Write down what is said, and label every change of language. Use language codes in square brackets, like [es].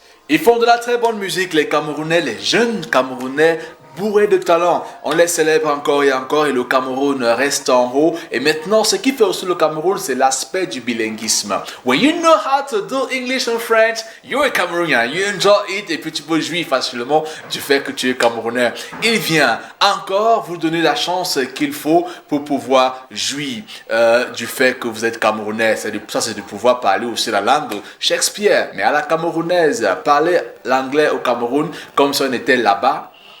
[fr] Ils font de la très bonne musique, les Camerounais, les jeunes Camerounais bourrés de talent. On les célèbre encore et encore et le Cameroun reste en haut. Et maintenant, ce qui fait aussi le Cameroun, c'est l'aspect du bilinguisme. [en] When you know how to do English and French, you're a Cameroonian. You enjoy it [fr] et puis tu peux jouir facilement du fait que tu es Camerounais. Il vient encore vous donner la chance qu'il faut pour pouvoir jouir du fait que vous êtes Camerounais. Ça, c'est de pouvoir parler aussi la langue de Shakespeare, mais à la camerounaise. Parler l'anglais au Cameroun comme si on était là-bas.